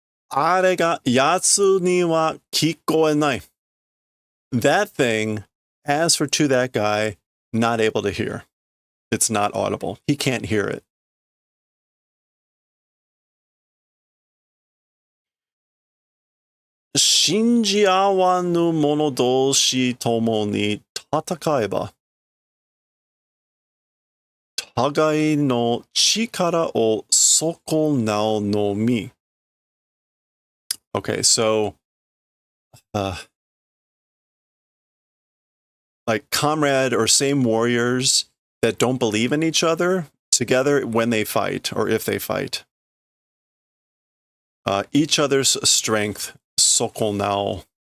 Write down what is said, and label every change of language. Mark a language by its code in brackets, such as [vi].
[ja] あれがやつには聞こえない. [en] That thing, as for to that guy, not able to hear. It's not audible. He can't hear it. [ja] 信じ合わぬ者同士ともに戦えば、互いの力を損なうのみ. [en] Okay, so, like comrade or same warriors that don't believe in each other together when they fight or if they fight. Each other's strength, sokonao.